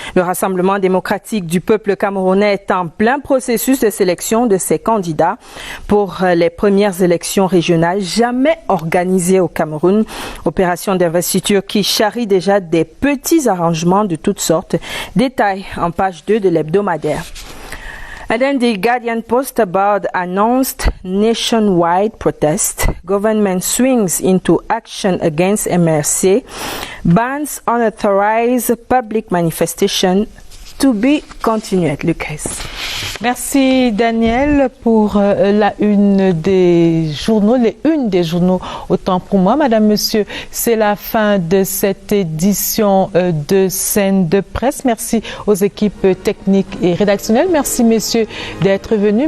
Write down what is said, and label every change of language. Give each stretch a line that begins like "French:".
French: Le Rassemblement démocratique du peuple camerounais est en plein processus de sélection de ses candidats pour les premières élections régionales jamais organisées au Cameroun. Opération d'investiture qui charrie déjà des petits arrangements de toutes sortes. Détail en page 2 de l'hebdomadaire.
English: And then the Guardian Post about announced nationwide protest. Government swings into action against MRC. Bans unauthorized public manifestation to be continued. Lucas.
French: Merci Daniel pour la une des journaux, les unes des journaux. Autant pour moi, madame, monsieur, c'est la fin de cette édition de Scène de Presse. Merci aux équipes techniques et rédactionnelles. Merci messieurs d'être venus.